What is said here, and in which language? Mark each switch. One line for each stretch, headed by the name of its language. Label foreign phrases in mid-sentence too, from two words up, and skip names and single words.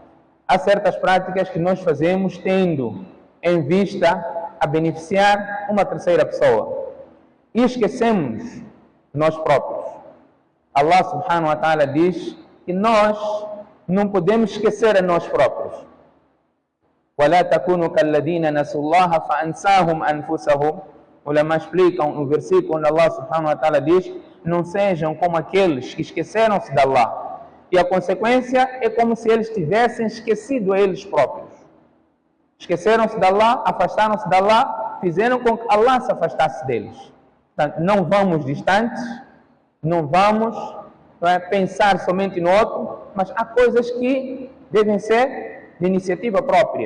Portuguese: Há certas práticas que nós fazemos tendo em vista a beneficiar uma terceira pessoa e esquecemos nós próprios.
Arabic: الله سبحانه وتعالى
Portuguese: diz que nós não podemos esquecer a nós próprios.
Arabic: وَلَا تَكُونُوا كَالَّذِينَ نَسُوا اللَّهَ فَأَنْسَاهُمْ أَنفُسَهُمْ.
Portuguese: Ulama explicam no versículo onde
Arabic: الله سبحانه وتعالى
Portuguese: diz: não sejam como aqueles que esqueceram-se de Allah. E a consequência é como se eles tivessem esquecido a eles próprios. Esqueceram-se de Allah, afastaram-se de Allah, fizeram com que Allah se afastasse deles. Portanto, não vamos distantes, não vamos pensar somente no outro, mas há coisas que devem ser de iniciativa própria.